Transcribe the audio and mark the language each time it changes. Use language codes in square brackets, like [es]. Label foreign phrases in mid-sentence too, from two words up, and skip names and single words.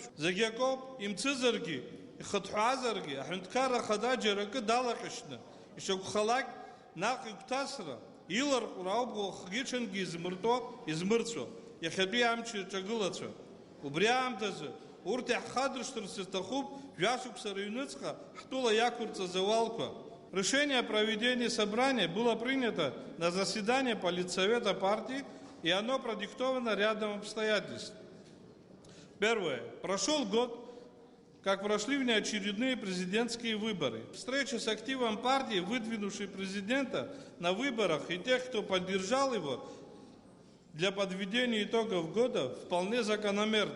[ab] Зегьы акоуп, имцызаргьы, ихыҭҳәаазаргьы, аҳәынҭқарра Ахада џьара акы далаҟьашьны, ишакәхалак наҟ игәҭасра, иларҟәра ауп уахгьы-ҽынгьы измырцәо, иахьатәи амч ирҿагылацәа. Убри аамҭазы урҭ иаҳхадыршҭырц иҭахуп жәашықәса рыҩныҵҟа ҳтәыла иақәырҵаз ауалқәа. [ru] Решение о проведении собрания было принято на заседании Политсовета партии, и оно продиктовано рядом обстоятельств. Первое. Прошел год, как прошли внеочередные президентские выборы. Встреча с активом партии, выдвинувшей президента на выборах, и тех, кто поддержал его для подведения итогов года, вполне закономерна.